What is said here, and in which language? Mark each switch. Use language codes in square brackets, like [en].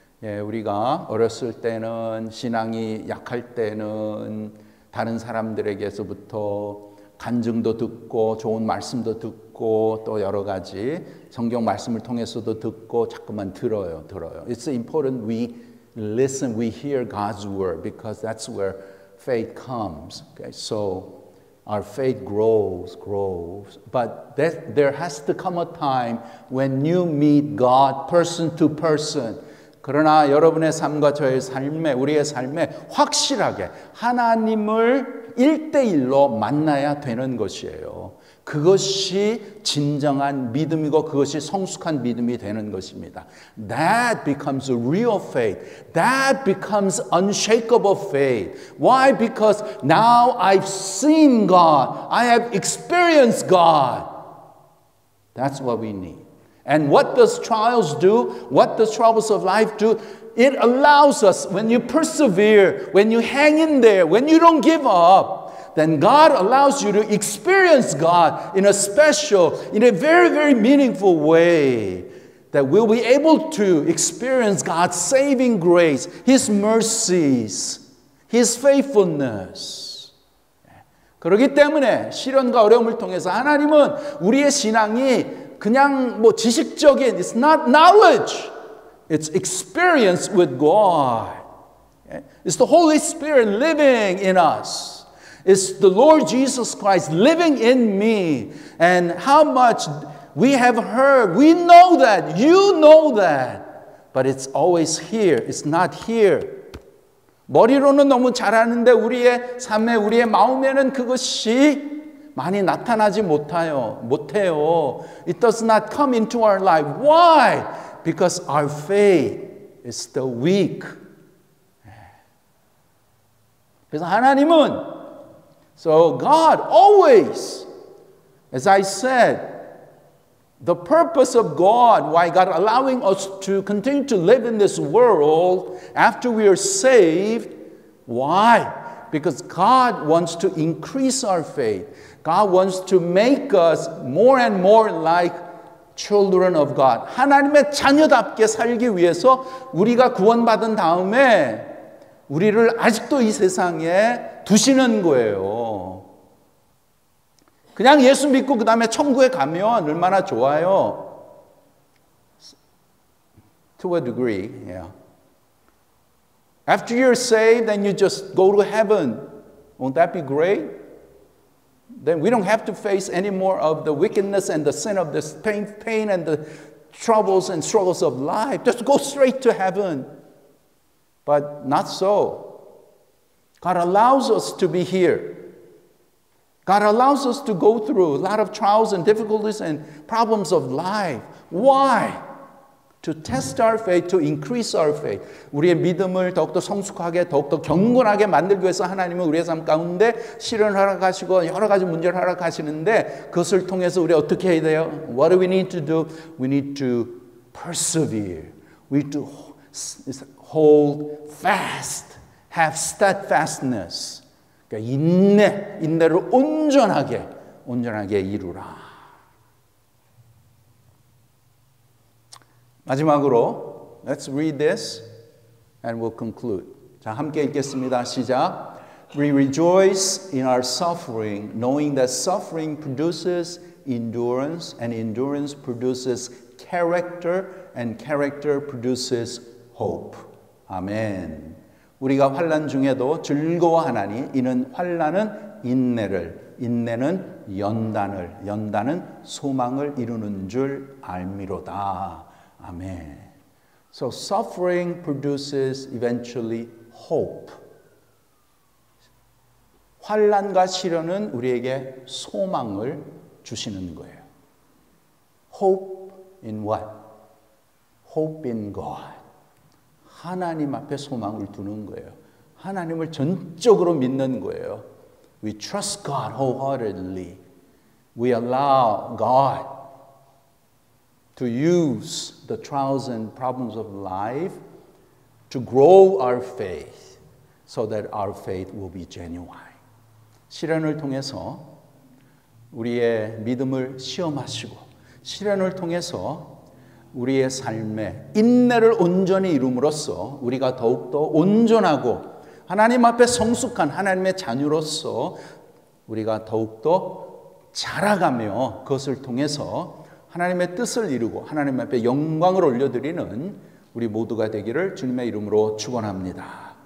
[ko] 예, 우리가 어렸을 때는 신앙이 약할 때는 다른 사람들에게서부터 간증도 듣고 좋은 말씀도 듣고 또 여러 가지 성경 말씀을 통해서도 듣고 자꾸만 들어요. [en] It's important we listen, we hear God's word because that's where faith comes. Okay? So our faith grows. But there has to come a time when you meet God person to person. [ko] 그러나 여러분의 삶과 저의 삶에, 우리의 삶에 확실하게 하나님을 1대1로 만나야 되는 것이에요. 그것이 진정한 믿음이고 그것이 성숙한 믿음이 되는 것입니다. [en] That becomes a real faith. That becomes unshakable faith. Why? Because now I've seen God. I have experienced God. That's what we need. And what does trials do? What does troubles of life do? It allows us, when you persevere, when you hang in there, when you don't give up, then God allows you to experience God in a special, in a very, very meaningful way. That we'll be able to experience God's saving grace, His mercies, His faithfulness. [ko] 그렇기 때문에 시련과 어려움을 통해서 하나님은 우리의 신앙이 그냥 뭐 지식적인, [en] it's not knowledge. It's experience with God. It's the Holy Spirit living in us. It's the Lord Jesus Christ living in me. And how much we have heard, we know that, you know that. But it's always here. It's not here. [ko] 머리로는 너무 잘하는데 우리의 삶에 우리의 마음에는 그것이 많이 나타나지 못해요. [en] It does not come into our life. Why? Because our faith is still weak. [ko] 그래서 하나님은 [en] So God always, as I said, the purpose of God, why God allowing us to continue to live in this world after we are saved, why? Because God wants to increase our faith. God wants to make us more and more like children of God. [ko] 하나님의 자녀답게 살기 위해서 우리가 구원받은 다음에 우리를 아직도 이 세상에 두시는 거예요. 그냥 예수 믿고 그 다음에 천국에 가면 얼마나 좋아요. [en] To a degree, yeah. After you're saved and you just go to heaven, won't that be great? Then we don't have to face any more of the wickedness and the sin of this pain and the troubles and struggles of life. Just go straight to heaven. But not so. God allows us to be here. God allows us to go through a lot of trials and difficulties and problems of life. Why? To test our faith, to increase our faith. [ko] 우리의 믿음을 더욱더 성숙하게, 더욱더 경건하게 만들기 위해서 하나님은 우리의 삶 가운데 시련을 허락하시고 여러 가지 문제를 허락하시는데 그것을 통해서 우리 어떻게 해야 돼요? [en] What do we need to do? We need to persevere. We need to hold fast. Have steadfastness. [ko] 그러니까 인내를 온전하게 이루라. 마지막으로 [en] let's read this and we'll conclude. [ko] 자, 함께 읽겠습니다. 시작. [en] We rejoice in our suffering, knowing that suffering produces endurance, and endurance produces character, and character produces hope. [ko] 아멘. 우리가 환난 중에도 즐거워하나니 이는 환난은 인내를, 인내는 연단은 소망을 이루는 줄 알미로다. [en] 아멘. So suffering produces eventually hope. [ko] 환난과 시련은 우리에게 소망을 주시는 거예요. [en] Hope in what? Hope in God. [ko] 하나님 앞에 소망을 두는 거예요. 하나님을 전적으로 믿는 거예요. [en] We trust God wholeheartedly. We allow God to use the trials and problems of life to grow our faith so that our faith will be genuine. [ko] 시련을 통해서 우리의 믿음을 시험하시고 시련을 통해서 우리의 삶에 인내를 온전히 이룸으로써 우리가 더욱더 온전하고 하나님 앞에 성숙한 하나님의 자녀로서 우리가 더욱더 자라가며 그것을 통해서 하나님의 뜻을 이루고 하나님 앞에 영광을 올려드리는 우리 모두가 되기를 주님의 이름으로 축원합니다.